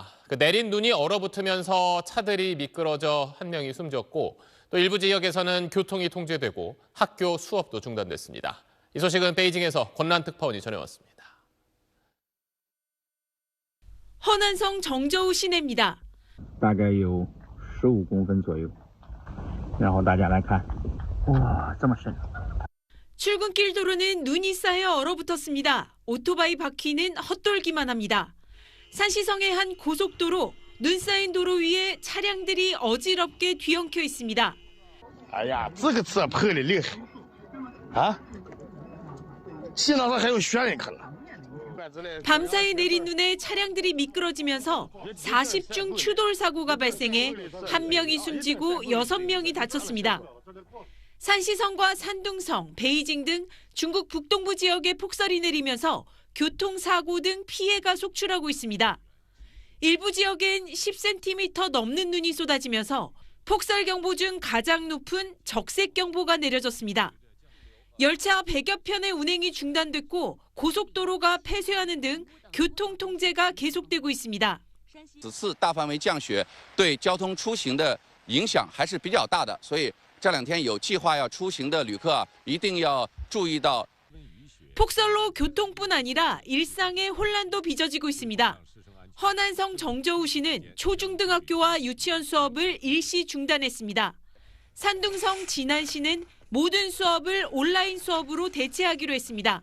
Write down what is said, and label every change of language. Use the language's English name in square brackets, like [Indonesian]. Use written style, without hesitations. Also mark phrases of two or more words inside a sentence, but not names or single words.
[Korean] 내린 눈이 얼어붙으면서 차들이 미끄러져 한 명이 숨졌고 또 일부 지역에서는 교통이 통제되고 학교 수업도 중단됐습니다. 이 소식은 베이징에서 권란 특파원이 전해왔습니다. 허난성 정저우 시내입니다. [Chinese] 大概有15公分左右。然后大家来看，哇，这么深。 [Korean] 출근길 도로는 눈이 쌓여 얼어붙었습니다. 오토바이 바퀴는 헛돌기만 합니다. 산시성의 한 고속도로, 눈 쌓인 도로 위에 차량들이 어지럽게 뒤엉켜 있습니다. [Chinese] 哎呀，这个车破的厉害啊！幸好还有悬人可能。 [Korean] 밤사이 내린 눈에 차량들이 미끄러지면서 40중 추돌 사고가 발생해 한 명이 숨지고 6명이 다쳤습니다. 산시성과 산둥성, 베이징 등 중국 북동부 지역에 폭설이 내리면서 교통사고 등 피해가 속출하고 있습니다. 일부 지역엔 10cm 넘는 눈이 쏟아지면서 폭설경보 중 가장 높은 적색경보가 내려졌습니다. 열차 100여 편의 운행이 중단됐고 고속도로가 폐쇄하는 등 교통 통제가 계속되고 있습니다. [Chinese] 此次大范围降雪对交通出行的影响还是比较大的，所以这2天有计划要出行的旅客一定要注意到。 [Korean] 폭설로 교통뿐 아니라 일상의 혼란도 빚어지고 있습니다. 허난성 정저우시는 초중등학교와 유치원 수업을 일시 중단했습니다. 산둥성 진안시는 모든 수업을 온라인 수업으로 대체하기로 했습니다.